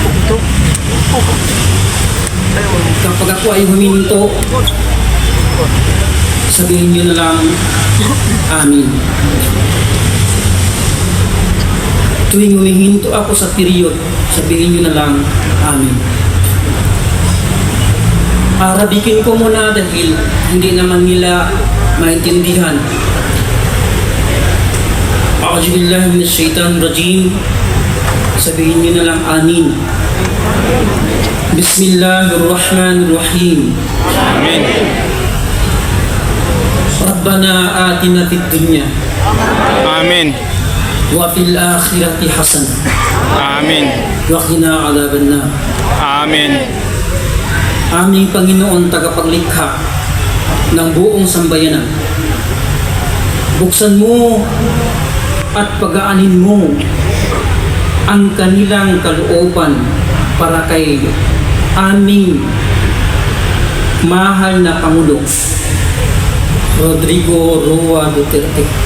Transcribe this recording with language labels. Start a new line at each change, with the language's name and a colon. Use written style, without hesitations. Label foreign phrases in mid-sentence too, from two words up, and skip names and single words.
Filipino: Kapag ako ay huminto, sabihin nyo na lang, amin. Tuwing humihinto ako sa period, sabihin nyo na lang, amin. Arabikin ko muna dahil hindi naman nila maintindihan.
Arabic: أعوذ بالله من الشيطان الرجيم.
Filipino: Sabihin nyo na lang, amin.
Arabic: Bismillahirrahmanirrahim. Amin. ربنا آتنا في الدنيا Amin. وفي الآخرة حسنة Amin. وقنا عذاب النار. Amin.
Filipino: Aming Panginoon tagapaglikha ng buong sambayanan, buksan mo at pagaanin mo ang kanilang kalooban para kay aming mahal na Pangulo Rodrigo Roa Duterte.